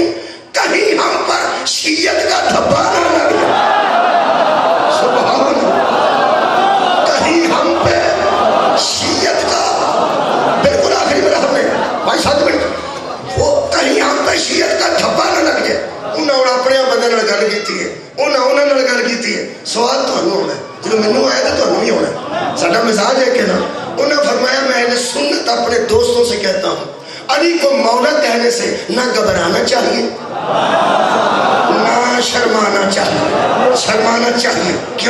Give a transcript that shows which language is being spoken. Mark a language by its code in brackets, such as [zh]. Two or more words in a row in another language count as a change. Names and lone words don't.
[ur] کہیں ہم پر شیعت کا دھبا نہ لگ جائے. [ar] سبحان اللہ. [ur] کہیں ہم پہ شیعت کا بالکل آخری میں ہم نے 5-7 منٹ وہ کہیں ہم پہ شیعت کا دھبا نہ لگ جائے. [pa] انہوں اپنے بندے نال گل کیتی ہے انہوں نال گل کیتی ہے. سوال تھانوں ہونا ہے جب مینوں آیا تو تھانوں بھی ہونا ہے. ساڈا مزاج ہے کہ نا. [ur] انہوں فرمایا میں اہل سنت اپنے دوستوں سے کہتا ہوں علی کو مولا کہنے سے نہ گھبرانا چاہیے نہ شرمانا چاہیے. شرمانا چاہیے. کیوں؟